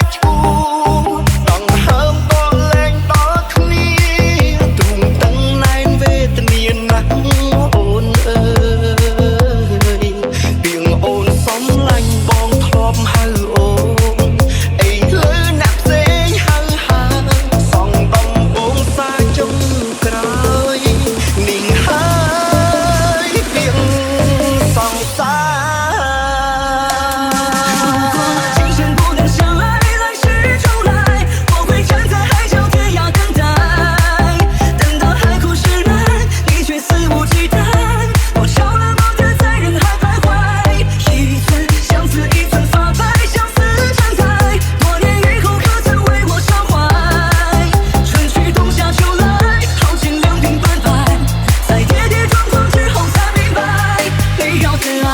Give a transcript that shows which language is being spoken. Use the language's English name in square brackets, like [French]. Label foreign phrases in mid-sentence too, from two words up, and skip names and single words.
[Khmer] ឈួដង្ហើមដល់លែងដល់គ្នាទ្រូងតឹងណែនវេទនាណាស់អូនអើយពីងអូនសំឡាញ់បងធ្លាប់ហៅអូនអីលើអ្នកផ្សេងហៅសងដំបងសាចុងក្រោយនាងហើយពីងសងសា [Chinese] 今生不能相爱，来世重来，我会站在海角天涯等待，等到海枯石烂，你却肆无忌惮，我少了梦的在人海徘徊，一寸相思一寸发白，相思成灾，多年以后可曾为我伤怀？春去冬夏秋来，耗尽两鬓斑白，在跌跌撞撞之后才明白，你要的爱。